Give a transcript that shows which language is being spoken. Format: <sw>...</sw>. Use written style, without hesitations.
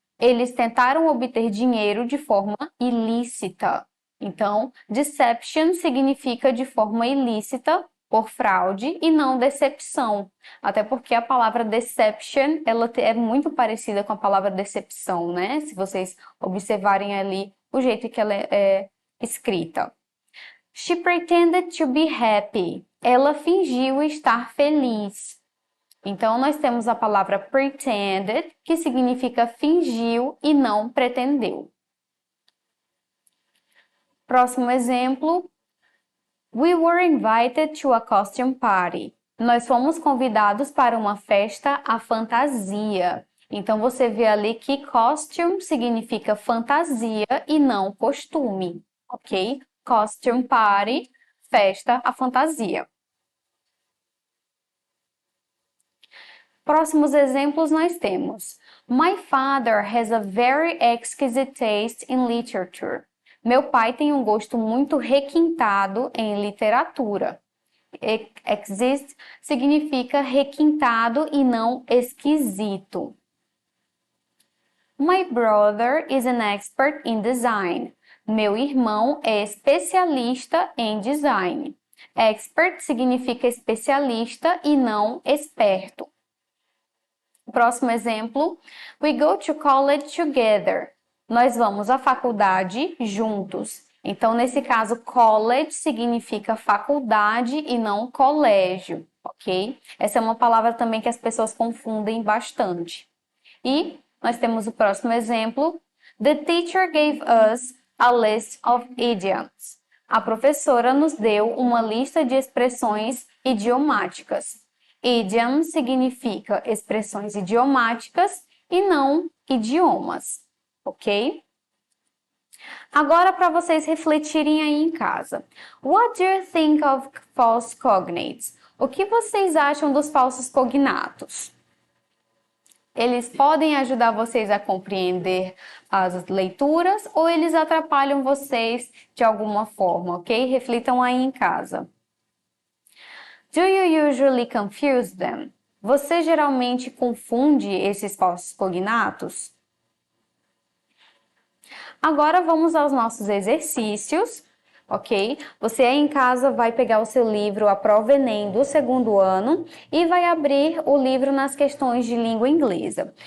<pt>Eles tentaram obter dinheiro de forma ilícita. Então, deception significa de forma ilícita, por fraude e não decepção. Até porque a palavra deception, ela é muito parecida com a palavra decepção, né? Se vocês observarem ali o jeito que ela é escrita.</pt> <en>She pretended to be happy.</en> <pt>Ela fingiu estar feliz. Então, nós temos a palavra pretended, que significa fingiu e não pretendeu. Próximo exemplo.</pt> <en>We were invited to a costume party.</en> <pt>Nós fomos convidados para uma festa à fantasia. Então, você vê ali que costume significa fantasia e não costume, ok?</pt> <en>Costume party,</en> <pt>festa à fantasia. Próximos exemplos nós temos.</pt> <en>My father has a very exquisite taste in literature.</en> <pt>Meu pai tem um gosto muito requintado em literatura. Exist significa requintado e não esquisito.</pt> <en>My brother is an expert in design.</en> <pt>Meu irmão é especialista em design. Expert significa especialista e não esperto. Próximo exemplo.</pt> <en>We go to college together.</en> <pt>Nós vamos à faculdade juntos. Então, nesse caso, college significa faculdade e não colégio, ok? Essa é uma palavra também que as pessoas confundem bastante. E nós temos o próximo exemplo.</pt> <en>The teacher gave us a list of idioms.</en> <pt>A professora nos deu uma lista de expressões idiomáticas. Idiom significa expressões idiomáticas e não idiomas, ok? Agora, para vocês refletirem aí em casa.</pt> <en>What do you think of false cognates?</en> <pt>O que vocês acham dos falsos cognatos? Eles podem ajudar vocês a compreender as leituras ou eles atrapalham vocês de alguma forma, ok? Reflitam aí em casa.</pt> <en>Do you usually confuse them?</en> <pt>Você geralmente confunde esses falsos cognatos? Agora vamos aos nossos exercícios, ok? Você aí em casa vai pegar o seu livro A Prova Enem do segundo ano e vai abrir o livro nas questões de língua inglesa.</pt>